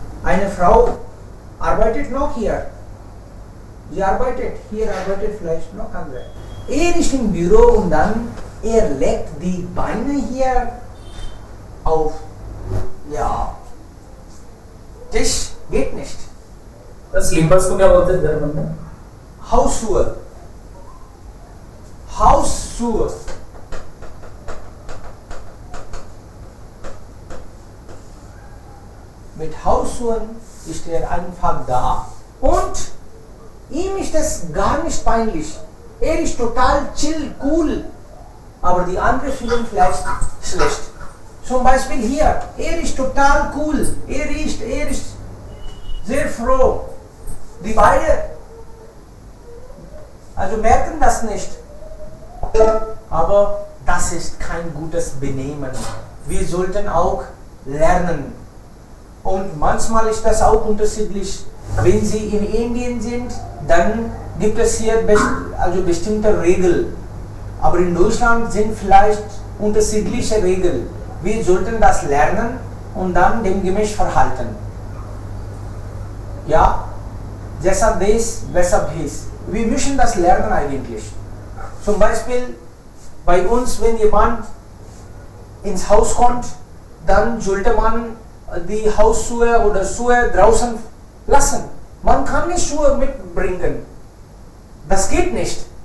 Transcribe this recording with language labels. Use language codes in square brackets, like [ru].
[de] Eine Frau arbeitet noch hier. Sie arbeitet, hier arbeitet vielleicht noch andere. Er ist im Büro und dann, er legt die Beine hier auf, ja, Tisch, geht nicht. [hi] Das Slippers को क्या बोलते हैं German में? [de] Hausschuhe. Hausschuhe. Mit Hausschuhen ist er einfach da. Und ihm ist es gar nicht peinlich. Er ist total chill, cool. Aber die anderen fühlen vielleicht schlecht. Zum Beispiel hier, er ist total cool. Er ist sehr froh. Die beiden also merken das nicht. Aber das ist kein gutes Benehmen. Wir sollten auch lernen. Und manchmal ist das auch unterschiedlich. Wenn Sie in Indien sind, dann gibt es hier bestimmte Regeln. Aber in Deutschland sind vielleicht unterschiedliche Regeln. Wir sollten das lernen und dann demgemäß verhalten. [hi] Ja, जैसा देश वैसा भेष. [de] Wir müssen das lernen eigentlich. Zum Beispiel bei uns, wenn jemand ins Haus kommt, dann sollte man die Hausschuhe oder Schuhe draußen lassen. Man kann nicht Schuhe mitbringen. Das geht nicht.